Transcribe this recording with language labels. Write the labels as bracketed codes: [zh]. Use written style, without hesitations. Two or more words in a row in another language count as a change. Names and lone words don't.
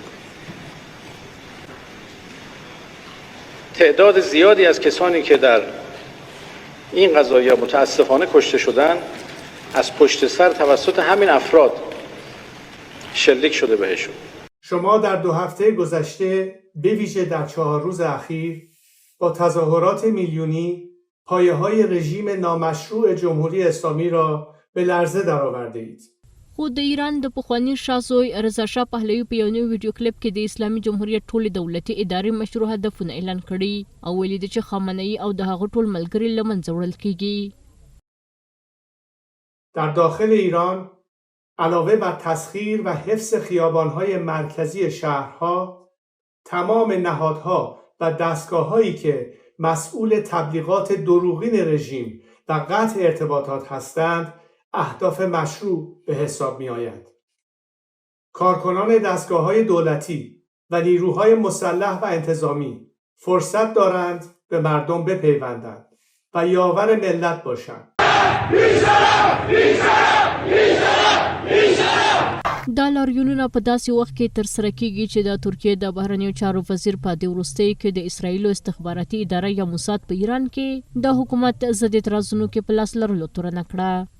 [fa] تعداد زیادی از کسانی که در این قضایا متاسفانه کشته شدن از پشت سر توسط همین افراد شلیک شده بهشون. شما در 2 هفته گذشته به ویژه در 4 روز اخیر با تظاهرات میلیونی پایه‌های رژیم نامشروع جمهوری اسلامی را به لرزه درآورده اید. [ps] خو د ایران د پخوانی شاه رضا شاه پهلوي په یو نوی ویډیو کلیپ کې د اسلامي جمهوریت ټول دولتي ادارې مشروع هدفونه اعلان کړي او ویلي چې خامنه‌ای او د هغه ټول ملګري له منځه وړل کیږي. [fa] در داخل ایران علاوه بر تسخیر و حفظ خیابان‌های مرکزی شهرها، تمام نهادها و دستگاه‌هایی که مسئول تبلیغات دروغین رژیم و قطع ارتباطات هستند اهداف مشروع به حساب می آید. کارکنان دستگاه‌های دولتی و نیروهای مسلح و انتظامی فرصت دارند به مردم بپیوندند و یاور ملت باشند. [ps] دا لاریونونه په داسې وخت کې ترسره کیږي چې د ترکیې د بهرنیو چارو وزیر په دې وروستیو کې د اسرائیلو استخباراتي اداره یا موساد په ایران کې د حکومت ضد اعتراضونو کې په لاس لرلو تورنه کړه.